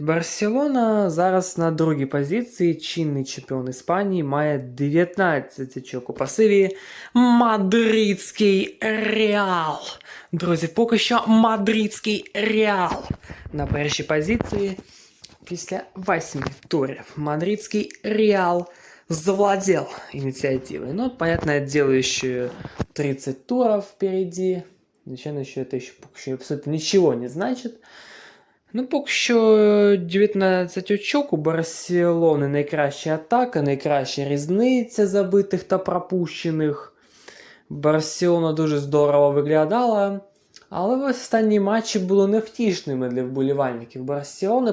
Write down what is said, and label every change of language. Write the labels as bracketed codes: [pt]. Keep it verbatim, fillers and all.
[uk] Барселона зараз на другій позиції, чинний чемпіон Іспанії, має дев'ятнадцять очок у пасиві. Мадридський Реал. Друзі, поки що Мадридський Реал на першій позиції. Після восьми турів Мадридський Реал завладел ініціативою. [ru] Ну, понятное дело, еще тридцать туров впереди. [uk] Звичайно, [ru] еще это еще, [uk] поки що [ru] абсолютно ничего не значит. [uk] Ну, поки що е, дев'ятнадцять очок у Барселони, найкраща атака, найкраща різниця забитих та пропущених. Барселона дуже здорово виглядала, але в останні матчі були невтішними для вболівальників Барселони.